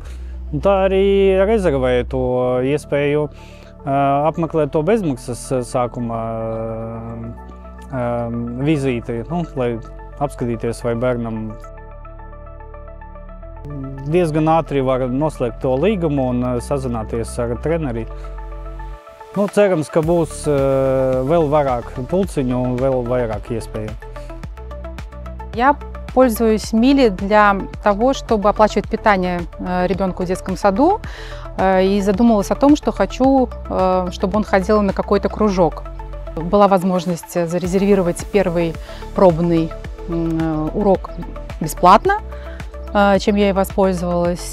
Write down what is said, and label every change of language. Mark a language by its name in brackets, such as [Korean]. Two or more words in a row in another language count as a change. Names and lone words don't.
[Latvian] Un tā arī rezervēju to iespēju apmeklēt to bezmaksas sākuma vizīti, lai apskatīties, vai bērnam diezgan ātri var noslēgt to līgumu un sazināties ar treneri. Cerams, ka būs vēl vairāk пулциņu un vēl vairāk iespēju. [Russian] Я пользуюсь Мили для того, чтобы оплачивать питание ребенку в детском саду, и задумалась о том, что хочу, чтобы он ходил на какой-то кружок. Была возможность зарезервировать первый пробный урок бесплатно, чем я и воспользовалась.